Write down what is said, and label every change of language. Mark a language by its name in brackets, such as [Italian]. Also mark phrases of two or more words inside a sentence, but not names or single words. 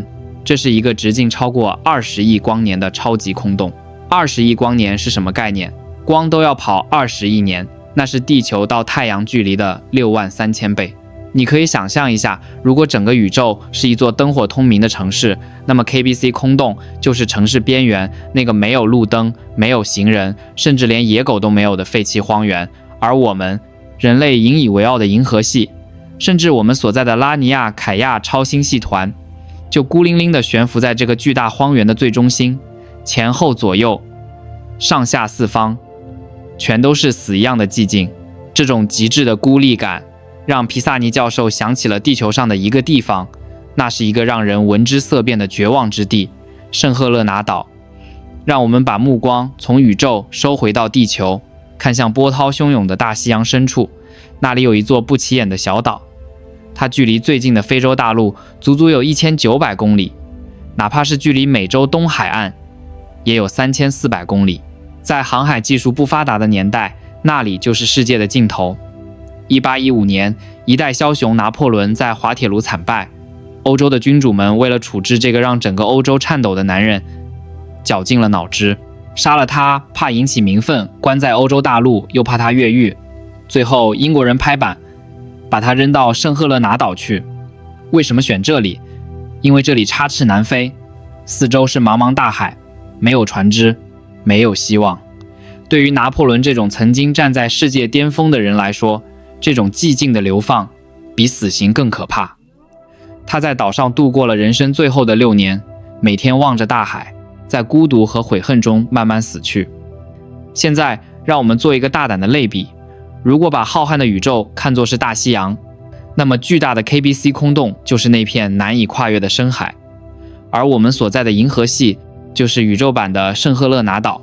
[Chinese] 這是一個直径超過20億光年的超級空洞。20億光年是什麼概念？光都要跑20億年，那是地球到太陽距離的63000倍。你可以想象一下，如果整個宇宙是一座燈火通明的城市，那麼 KBC 空洞就是城市邊緣那個沒有路燈、沒有行人，甚至連野狗都沒有的廢棄荒原。而我們人類引以為傲的銀河系，甚至我們所在的拉尼亞凱亞超星系團，就孤零零地懸浮在這個巨大荒原的最中心，前後左右、上下四方，全都是死一樣的寂靜。這種極致的孤立感，讓皮薩尼教授想起了地球上的一個地方，那是一個讓人聞之色變的絕望之地——聖赫勒拿島。讓我們把目光從宇宙收回到地球，看向波濤洶湧的大西洋深處，那裡有一座不起眼的小島。它距離最近的非洲大陸足足有1900公里，哪怕是距離美洲東海岸，也有3400公里。在航海技術不發達的年代，那裡就是世界的盡頭。1815年，一代梟雄拿破崙在滑鐵盧慘敗，歐洲的君主們為了處置這個讓整個歐洲顫抖的男人，絞盡了腦汁，殺了他，怕引起民憤，關在歐洲大陸，又怕他越獄。最後，英國人拍板，把他扔到聖赫勒拿島去。為什麼選這裡？因為這裡插翅難飛，四周是茫茫大海，沒有船隻，沒有希望。對於拿破崙這種曾經站在世界巔峰的人來說，這種寂靜的流放比死刑更可怕。他在島上度過了人生最後的6年，每天望着大海，在孤獨和悔恨中慢慢死去。現在，讓我們做一個大膽的類比。如果把浩瀚的宇宙看作是大西洋，那麼巨大的 KBC 空洞就是那片難以跨越的深海，而我們所在的銀河系就是宇宙版的聖赫勒拿島。